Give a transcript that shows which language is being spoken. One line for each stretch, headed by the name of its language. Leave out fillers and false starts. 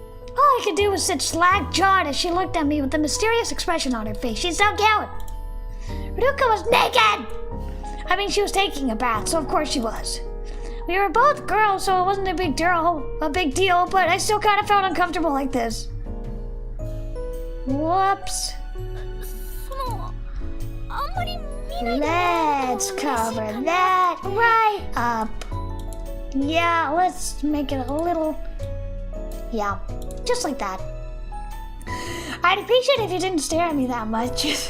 English: All I could do was sit slack-jawed as she looked at me with a mysterious expression on her face. She's so cute. Ruka was naked! I mean, she was taking a bath, so of course she was. We were both girls, so it wasn't a big deal, but I still kind of felt uncomfortable like this. Whoops.
Japanese: そのあんまり見ないで。
English: Let's cover that right up. Yeah, let's make it a little... Yeah, just like that. I'd appreciate it if you didn't stare at me that much.